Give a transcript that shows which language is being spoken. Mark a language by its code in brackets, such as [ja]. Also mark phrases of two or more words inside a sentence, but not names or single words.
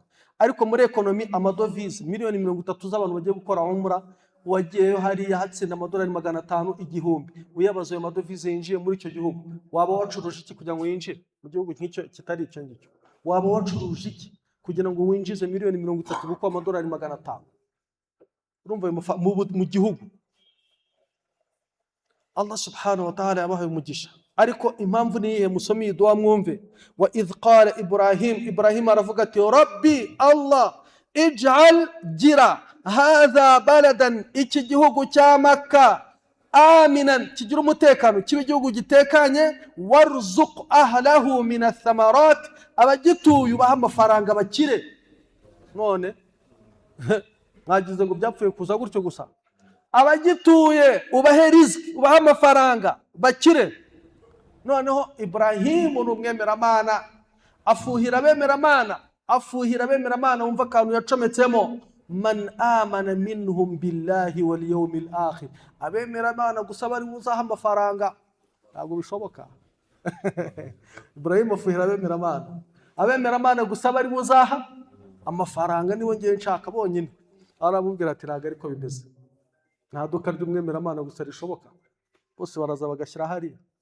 [rw] Ariko muri ekonomi amadovize 30,000,000 z'abantu bagiye gukora umra, wagiyeyo hariya hatsinda amadolari 500, 1000, uyabaza ayo madovize yinjiye muri icyo gihugu, waba wacuruje iki kugira ngo yinjire mu gihugu nk'icyo kitari icyo ngicyo? Waba wacuruje iki kugira ngo winjize 30,000,000 kuko amadolari 500? Urumva mu gihugu. Allah [ar] سبحانه وتعالى [rw] yabahaye umugisha. Ariko impamvu ni iyihe? Musome iyi dua mwumve. [ar] وإذ قال إبراهيم [rw] aravuga ati [ar] ربي الله اجعل [rw] gira [ar] هذا بلدا, [rw] iki gihugu cya Makka, aminan, kigira umutekano, kibe igihugu gitekanye, [ar] وارزق أهله من الثمرات, [rw] abagituye ubaha amafaranga bakire. None mwagize ngo byapfuye kuza gutyo gusa? Abagituye ubahe riziki, ubaha amafaranga bakire. Noneho Ibrahimu ni umwemeramana, afuhira abemeramana, wumva akantu yacometsemo, [ar] من آمن منهم بالله واليوم الآخر, [rw] abemeramana gusa bari buzaha amafaranga, ntabwo bishoboka. Ibrahimu afuhira abemeramana gusa bari buzaha amafaranga, niwe ngiye nshaka bonyine. Arabubwira ati ntabwo ariko bimeze, nta duka ry'umwemeramana gusa rishoboka, bose baraza bagashyira hariya.